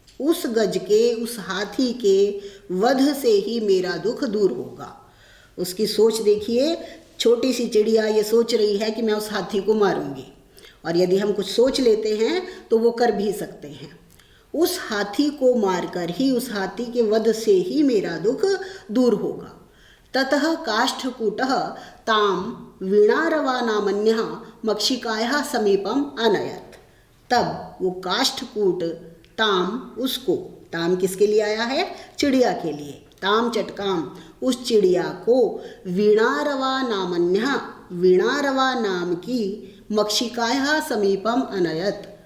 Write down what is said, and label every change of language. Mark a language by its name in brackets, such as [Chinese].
[Hindi] उस गज के, उस हाथी के वध से ही मेरा दुख दूर होगा। उसकी सोच देखिए, छोटी सी चिड़िया ये सोच रही है कि मैं उस हाथी को मारूंगी, और यदि हम कुछ सोच लेते हैं तो वो कर भी सकते हैं। उस हाथी को मारकर ही, उस हाथी के वध से ही मेरा दुख दूर होगा। [Sanskrit] ततः काष्ठकूटः ताम वीणारवा नामन्यः मक्षिकायाः समीपम अनयत्। [Hindi] तब वो काष्ठकूट ताम, उसको, ताम किसके लिए आया है? चिड़िया के लिए। [Sanskrit] ताम चटकाम, [Hindi] उस चिड़िया को, [Sanskrit] वीणारवा नामन्यः, [Hindi] वीणारवा नाम की, [Sanskrit] मक्षिकायाः समीपम अनयत्।